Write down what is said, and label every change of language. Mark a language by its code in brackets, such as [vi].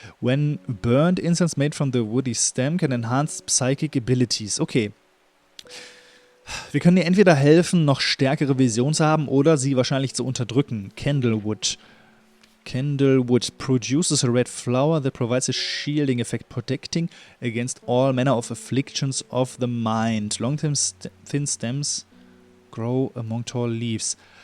[en] When burned, incense made from the woody stem can enhance psychic abilities. Okay. [de] Wir können ihr entweder helfen, noch stärkere Visionen zu haben oder sie wahrscheinlich zu unterdrücken. [en] Candlewood. Candlewood produces a red flower that provides a shielding effect, protecting against all manner of afflictions of the mind. Long thin stems grow among tall leaves.